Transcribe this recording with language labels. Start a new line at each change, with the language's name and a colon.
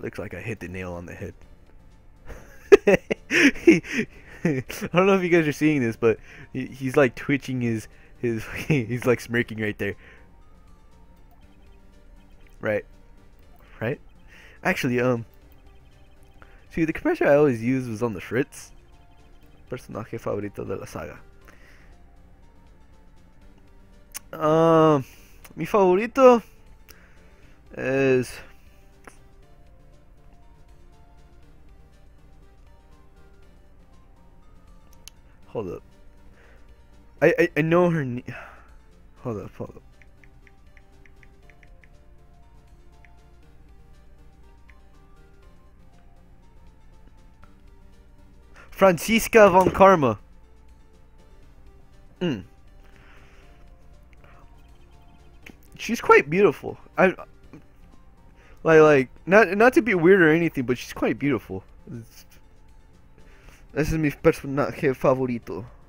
English: Looks like I hit the nail on the head. I don't know if you guys are seeing this, but he's like twitching his he's like smirking right there. Right. Actually, see, the compressor I always used was on the Fritz.
Spanish: Personaje favorito de la saga. Mi favorito
English: is hold up. I know her hold up. Franziska von Karma. She's quite beautiful. I like not to be weird or anything, but she's quite beautiful.
Spanish: Ese es mi personaje favorito.